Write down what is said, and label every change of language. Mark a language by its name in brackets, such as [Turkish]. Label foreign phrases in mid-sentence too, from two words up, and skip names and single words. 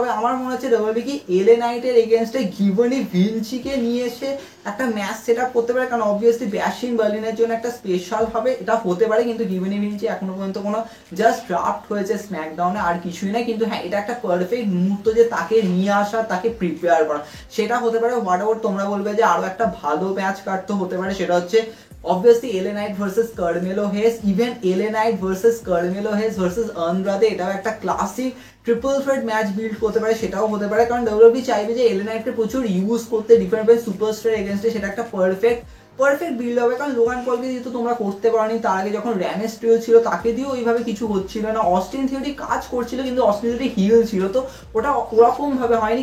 [Bangla] তবে আমার মনে হচ্ছে ডব্লিউডব্লিউ কি এলএ নাইটের এগেনস্টে গিভনি ভিনচিকে নিয়ে এসে একটা [English] match set up [Bangla] করতে পারে, কারণ অবভিয়াসলি ব্যাশ ইন বার্লিনের জন্য একটা স্পেশাল হবে, এটা হতে পারে। কিন্তু গিভনি ভিনচি এখনো পর্যন্ত কোনো [English] just draft [Bangla] হয়েছে স্ম্যাকডাউনে, আর কিছুই না। কিন্তু হ্যাঁ এটা একটা পারফেক্ট মুহূর্ত যে তাকে নিয়ে আসা, তাকে প্রিপেয়ার করা, সেটা হতে পারে। [English] what ever [Bangla] তোমরা বলবে যে আরো একটা ভালো ম্যাচ কাটতে হতে পারে, সেটা হচ্ছে [English] obviously LA Knight versus Carmelo Hayes, even LA Knight versus Carmelo Hayes versus Andrade, [Bangla] এটাও একটা [English] classic triple threat match build [Bangla] করতে পারে, সেটাও হতে পারে। কারণ ডব্লিউডব্লিউ চাইবে যে LA Knightকে প্রচুর ইউজ করতে [English] different superstar against, [Bangla] সেটা একটা [English] perfect perfect build [Bangla] হবে, কারণ লোগান পলকে যেহেতু তোমরা করতে পারোনি, তার আগে যখন র্যামেস্ট্রিও ছিল তাকে দিয়েও ওইভাবে কিছু হচ্ছিল না। অস্টিন থিওরি কাজ করছিল কিন্তু অস্টিন থিওরি হিল ছিল, তো ওটা ওরকম ভাবে হয়নি।